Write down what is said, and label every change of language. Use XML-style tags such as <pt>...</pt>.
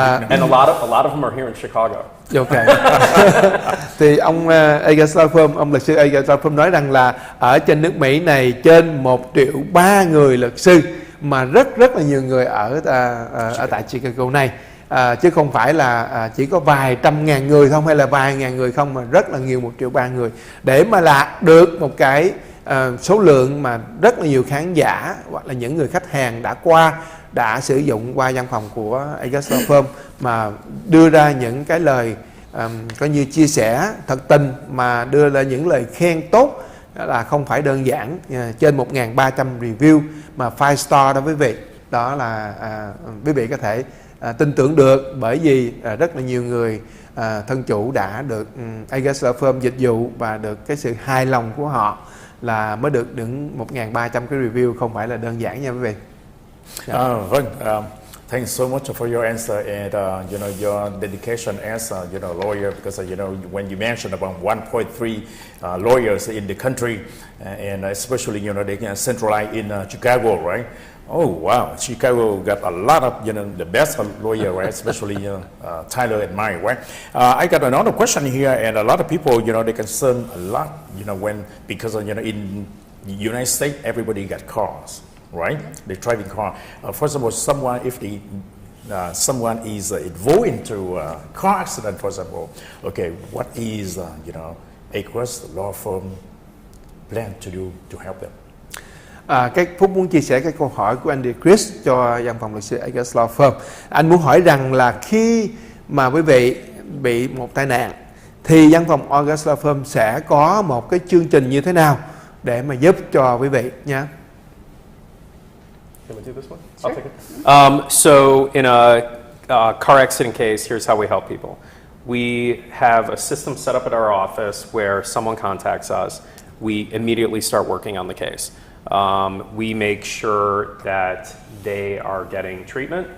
<en>And a lot of them are here in Chicago. Okay.</en> <vi>Thì ông Agruss Law Firm, ông luật sư Agruss Law Firm nói rằng là ở trên nước Mỹ này trên 1.3 triệu người luật sư, mà rất là nhiều người ở tại Chicago này. Chứ không phải là chỉ có vài trăm ngàn người không hay là vài ngàn người không, mà rất là nhiều, 1.3 triệu người, để mà đạt được một cái số lượng mà rất là nhiều khán giả hoặc là những người khách hàng đã sử dụng qua văn phòng của Agruss Law Firm mà đưa ra những cái lời coi như chia sẻ thật tình, mà đưa ra những lời khen tốt, là không phải đơn giản. Trên 1.300 review mà 5-star đó quý vị, đó là quý vị có thể tin tưởng được, bởi vì rất là nhiều người thân chủ đã được Agruss Law Firm dịch vụ và được cái sự hài lòng của họ là mới được 1.300 cái review, không phải là đơn giản nha quý vị. Vâng,</vi> <en>Thanks so much for your answer and your dedication as lawyer, because when you mentioned about 1.3 lawyers in the country, and especially they can centralize in Chicago, right? Oh wow, Chicago got a lot of the best lawyer, right? Especially Tyler and mine, right? I got another question here, and a lot of people they concern a lot because in the United States everybody got cars. Right, the driving car. First of all, someone is involved into car accident, for example. Okay, what is Agruss law firm plan to do to help them?</en> <vi>Cái Phúc muốn chia sẻ cái câu hỏi của anh Chris cho văn phòng luật sư Agruss Law Firm. Anh muốn hỏi rằng là khi mà quý vị bị một tai nạn thì văn phòng Agruss Law Firm sẽ có một cái chương trình như thế nào để mà giúp cho quý vị nha.</vi> <en>Can we do this one? Sure. I'll take it. So in a car accident case, here's how we help people. We have a system set up at our office where someone contacts us. We immediately start working on the case. We make sure that they are getting treatment.</en>